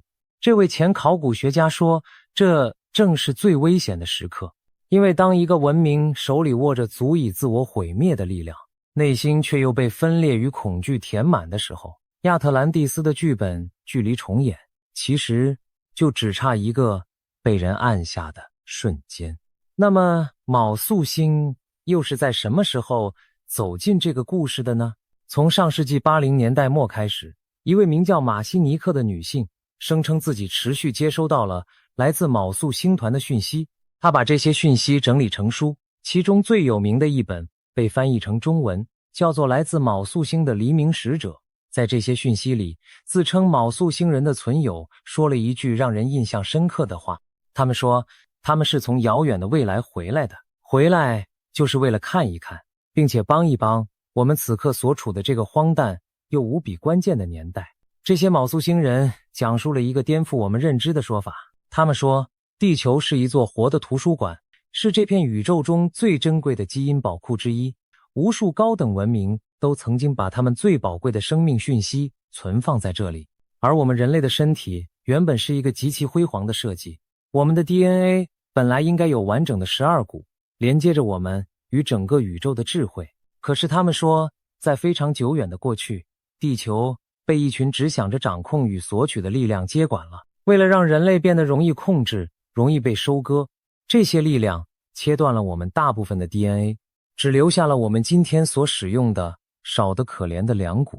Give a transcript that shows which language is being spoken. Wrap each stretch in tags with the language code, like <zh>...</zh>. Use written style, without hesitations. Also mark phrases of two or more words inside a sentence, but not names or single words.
<zh>這位前考古學家說，這正是最危險的時刻，因為當一個文明手裡握着足以自我毀滅的力量，內心卻又被分裂與恐懼填滿的時候，亞特蘭蒂斯的劇本距離重演，其實就只差一個被人按下的瞬間。那麼昴宿星又是在什麼時候走進這個故事的呢？從上世紀80年代末開始，一位名叫馬西尼克的女性聲稱自己持續接收到了來自昴宿星團的讯息，她把这些讯息整理成書，其中最有名的一本被翻譯成中文，叫做《来自昴宿星的黎明使者》。在這些訊息裡，自稱昴宿星人的存有說了一句讓人印象深刻的話，他們說他們是從遙遠的未來回來的，回來就是為了看一看，並且幫一幫我們此刻所處的這個荒誕又無比關鍵的年代。這些昴宿星人講述了一個顛覆我們認知的說法，他們說地球是一座活的圖書館，是這片宇宙中最珍貴的基因寶庫之一，無數高等文明都曾經把他們最寶貴的生命讯息存放在這裡。而我們人類的身體原本是一個極其輝煌的設計，我們的 DNA 本來應該有完整的12股，連接着我們與整個宇宙的智慧。可是他們說，在非常久遠的過去，地球被一群只想着掌控與索取的力量接管了。為了讓人類變得容易控制，容易被收割，這些力量切斷了我們大部分的 DNA， 只留下了我們今天所使用的少得可憐的2股。</zh>